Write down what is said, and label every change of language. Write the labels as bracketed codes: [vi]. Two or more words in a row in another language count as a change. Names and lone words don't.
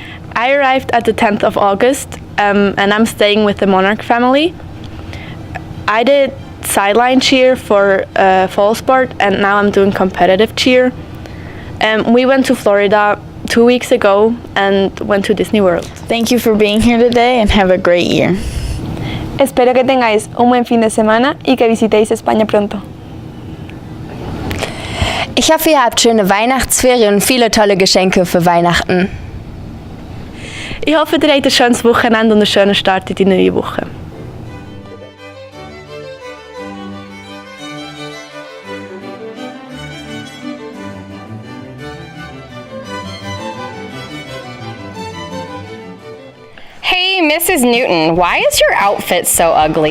[en] I arrived at the 10th of August and I'm staying with the Monarch family. I did sideline cheer for fall sport, and now I'm doing competitive cheer. We went to Florida 2 weeks ago and went to Disney World. Thank you for being here today and have a great year. [es] Espero que tengáis un buen fin de semana y que visitéis España pronto. [de] Ich hoffe, ihr habt schöne Weihnachtsferien und viele tolle Geschenke für Weihnachten. Ich hoffe, ihr habt ein schönes Wochenende und einen schönen Start in die neue Woche. [en] Hey, Mrs. Newton, why is your outfit so ugly?